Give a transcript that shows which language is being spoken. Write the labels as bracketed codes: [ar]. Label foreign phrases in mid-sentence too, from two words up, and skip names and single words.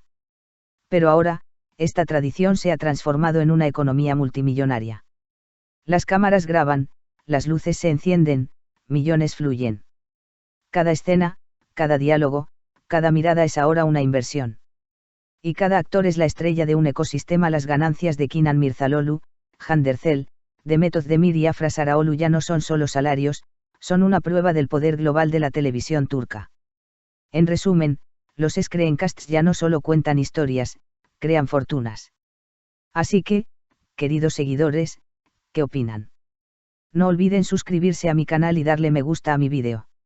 [es] Pero ahora, esta tradición se ha transformado en una economía multimillonaria. Las cámaras graban, las luces se encienden, millones fluyen. Cada escena, cada diálogo, cada mirada es ahora una inversión. Y cada actor es la estrella de un ecosistema. Las ganancias de Kenan Mirzalıoğlu, Hande Erçel, Demet Özdemir y Afra Saraoğlu ya no son solo salarios, son una prueba del poder global de la televisión turca. En resumen, los screencasts ya no solo cuentan historias, crean fortunas. Así que, queridos seguidores, ¿qué opinan? No olviden suscribirse a mi canal y darle me gusta a mi vídeo.